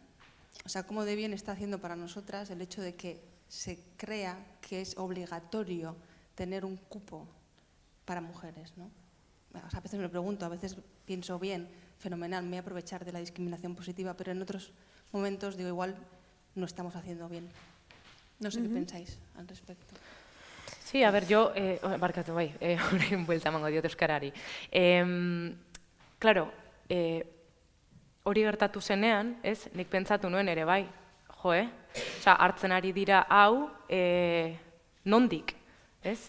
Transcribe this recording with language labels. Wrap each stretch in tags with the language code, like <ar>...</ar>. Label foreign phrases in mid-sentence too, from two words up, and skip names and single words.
<es>O sea, cómo de bien está haciendo para nosotras el hecho de que se crea que es obligatorio tener un cupo para mujeres, ¿no? O sea, a veces me lo pregunto, a veces pienso bien, fenomenal, me voy a aprovechar de la discriminación positiva, pero en otros momentos digo, igual no estamos haciendo bien. No sé qué pensáis al respecto. Sí, a ver,</es> <eu>yo, barkatu bai, horrein buelta emango diot euskarari. Claro, hori gertatu zenean, ez, nik pentsatu nuen ere bai, Osea, hartzen ari dira hau, nondik, ez?</eu>